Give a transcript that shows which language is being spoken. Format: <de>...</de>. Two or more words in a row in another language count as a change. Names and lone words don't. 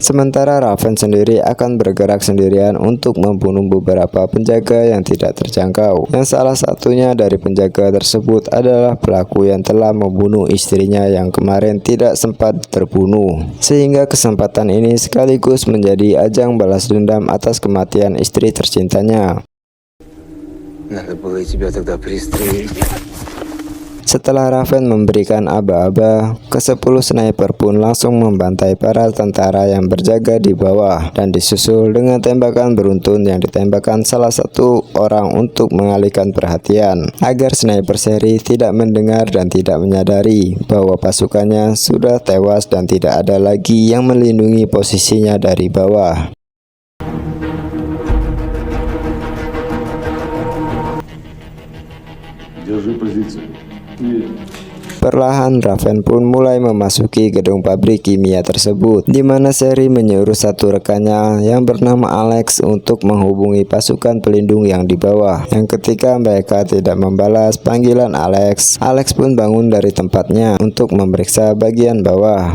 <id>Sementara Raven sendiri akan bergerak sendirian untuk membunuh beberapa penjaga yang tidak terjangkau. Yang salah satunya dari penjaga tersebut adalah pelaku yang telah membunuh istrinya yang kemarin tidak sempat terbunuh. Sehingga kesempatan ini sekaligus menjadi ajang balas dendam atas kematian istri tercintanya.</id> <ru>Надо было и тебя тогда пристрелить.</ru> <id>Setelah Raven memberikan aba-aba, ke-10 sniper pun langsung membantai para tentara yang berjaga di bawah, dan disusul dengan tembakan beruntun yang ditembakkan salah satu orang untuk mengalihkan perhatian, agar sniper seri tidak mendengar dan tidak menyadari bahwa pasukannya sudah tewas dan tidak ada lagi yang melindungi posisinya dari bawah.</id> <ru>Держи позицию.</ru> <id>Perlahan Raven pun mulai memasuki gedung pabrik kimia tersebut, di mana seri menyuruh satu rekannya yang bernama Alex untuk menghubungi pasukan pelindung yang di bawah. Yang ketika mereka tidak membalas panggilan Alex pun bangun dari tempatnya untuk memeriksa bagian bawah.</id>